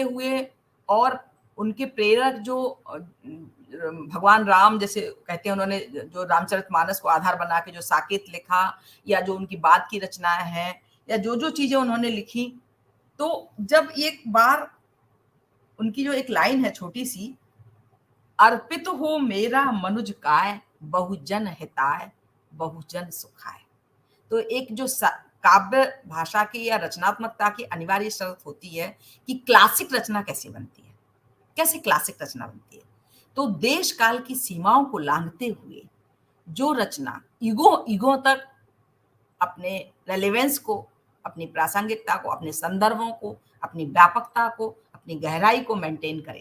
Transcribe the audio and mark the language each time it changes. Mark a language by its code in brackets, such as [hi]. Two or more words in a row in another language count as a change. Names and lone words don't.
[hi] हुए और उनके प्रेरक जो भगवान राम जैसे कहते हैं, उन्होंने जो रामचरितमानस को आधार बना के जो साकेत लिखा या जो उनकी बाद की रचनाएं हैं या जो जो चीजें उन्होंने लिखी, तो जब एक बार उनकी जो एक लाइन है छोटी सी, अर्पित हो मेरा मनुज काय, [sa] बहुजन हिताय बहुजन सुखाय। [hi] तो एक जो काव्य भाषा की या रचनात्मकता की अनिवार्य शर्त होती है कि क्लासिक रचना कैसे बनती है, कैसे क्लासिक रचना बनती है। तो देश काल की सीमाओं को लांघते हुए जो रचना ईगो तक अपने रेलेवेंस को, अपनी प्रासंगिकता को, अपने संदर्भों को, अपनी व्यापकता को, अपनी गहराई को मेंटेन करे।